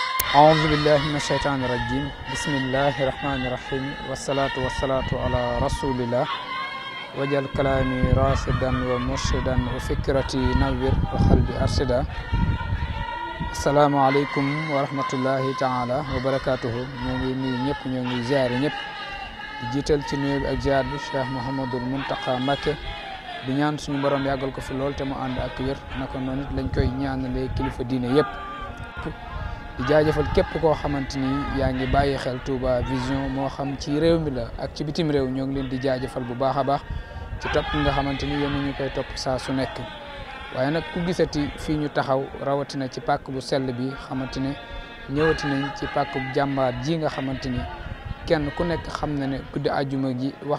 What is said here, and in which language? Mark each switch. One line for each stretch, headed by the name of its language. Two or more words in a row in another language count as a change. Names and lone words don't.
Arabic: أعوذ بالله من الشيطان الرجيم بسم الله الرحمن الرحيم والصلاة على رسول الله وجل كلامي راشدا ومرشدا وفكرتي نوّر وقلبي أرشدا السلام عليكم ورحمة الله تعالى وبركاته
Wolof: ñoo ngi nuyu ñëpp ñoo ngi ziar ñëpp di jiital ci nuyu bi ak ziar bi Cheikh Mouhamadul Mountakha Mbacké di ñaan suñu borom yàggal ko fi lool te mu ànd ak wér naka noonu lañ koy ñaanalee kilifa diine yëpp di jaajëfal képp koo xamante ni yaa ngi bàyyi xel Touba Vision moo xam ci réew mi la ak ci bitim réew ñoo ngi leen di jaajëfal bu baax a baax ci topp nga xamante ni yéen ñu koy topp saa su nekk waaye nag ku gisati fii ñu taxaw rawatina ci pàkk bu sell bi xamante ne ñëwati nañ ci pàkk bu jàmbaar ji nga xamante ni kenn ku nekk xam na ne guddi àjjuma gi